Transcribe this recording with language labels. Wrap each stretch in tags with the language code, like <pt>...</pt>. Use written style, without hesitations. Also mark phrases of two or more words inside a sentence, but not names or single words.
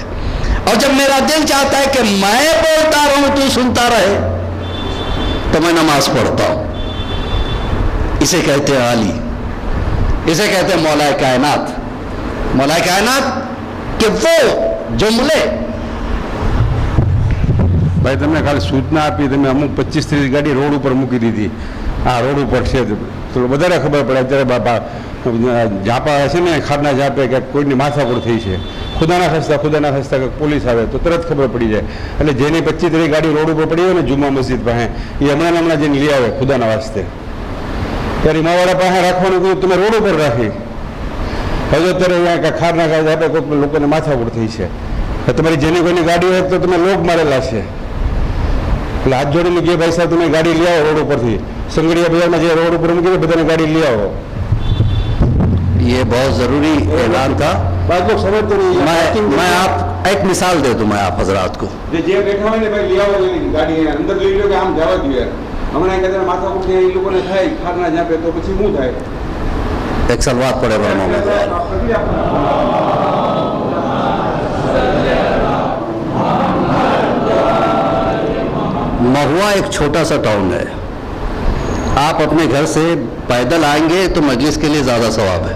<ur>اور جب میرا دل چاہتا ہے کہ میں بولتا رہوں تو سنتا رہے، تو میں نماز پڑھتا ہوں۔ اسے کہتے ہیں علی، اسے کہتے ہیں مولا کائنات۔ مولا کائنات کہ وہ جملے</ur> <gu>ભાઈ તમને ખાલી સૂચના આપી, તમે અમુક 25-30 ગાડી રોડ ઉપર મૂકી દીધી, આ રોડ ઉપર છે તો વધારે ખબર પડે। અત્યારે બાપા ઝાપા છે ને, ખારના ઝાપે કે કોઈની માથાકૂટ થઈ છે, ખુદાના ખસ્તા કે પોલીસ આવે તો તરત ખબર પડી જાય। એટલે જેની 25-30 ગાડી રોડ ઉપર પડી હોય ને જુમ્મા મસ્જિદ પાસે, એ હમણાં જઈને લઈ આવે ખુદાના વાસ્તે, ત્યારે માવાળા પાસે રાખવાનું કહ્યું, તમે રોડ ઉપર રાખી। હવે અત્યારે અહીંયા ખારના ઝાપે કોઈ લોકોને માથાકૂટ થઈ છે, તમારી જેની કોઈની ગાડી હોય તો તમે લોક મારેલા છે, એટલે હાથ જોડીને કે ભાઈ સાહેબ તમે ગાડી લઈ આવો રોડ ઉપરથી, સંગડિયા બજારમાં જે રોડ ઉપર મૂકી બધાને ગાડી લઈ આવો।</gu> <ur>یہ بہت ضروری اعلان تھا۔ بعض لوگ سمجھتے نہیں، میں آپ ایک مثال دے دوں میں آپ حضرات کو۔</ur> <gu>જે બેઠા હોય ને ભાઈ લઈ આવો ગાડી અંદર લઈ લો કે આમ જવા જોઈએ। હમણાં કદાચ માથા ઉઠે એ લોકોને થાય ખારના જાપે તો પછી શું થાય?</gu> <ur>ایک سلوات پڑھے ورنہ مہوا ایک چھوٹا سا ٹاؤن ہے، آپ اپنے گھر سے پیدل آئیں گے تو مجلس کے لیے زیادہ ثواب ہے۔</ur>